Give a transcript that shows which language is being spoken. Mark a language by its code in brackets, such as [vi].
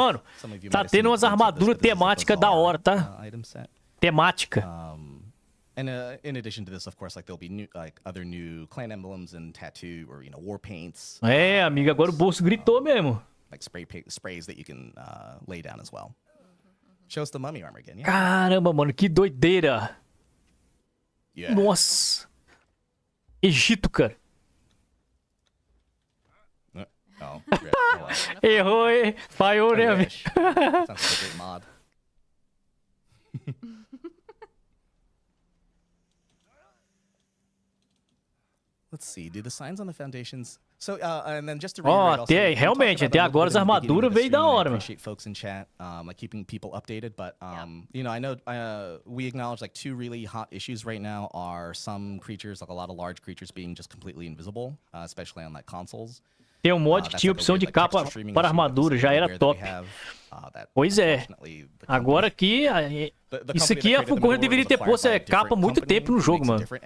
[pt] Mano, tá tendo umas armaduras temáticas da hora, tá? Temática. [en] And in addition to this, of course, like there'll be new, like other new clan emblems and tattoo or war paints. [pt] É, amigo, agora o bolso gritou mesmo. [en] Like sprays that you can lay down as well. Shows the mummy armor again. Yeah. [pt] Caramba, mano, que doideira. [en] Yeah. [pt] Nossa. Egito, cara. Oh, errou, hein? Falhou, né, amigo? [en] Sounds like a great mod. Let's see. Do the signs on the foundations? So, and then just to reiterate, [pt] até realmente, até agora as armaduras veio da hora, mano. [en] Appreciate folks in chat, like keeping people updated, but you know, I know we acknowledge like two really hot issues right now are some creatures, like a lot of large creatures, being just completely invisible, especially on like consoles. [pt] Tem um mod que tinha opção de capa para armadura, já era top. Pois é. Agora aqui, isso aqui a Funcom deveria ter posto capa há muito tempo no jogo, mano.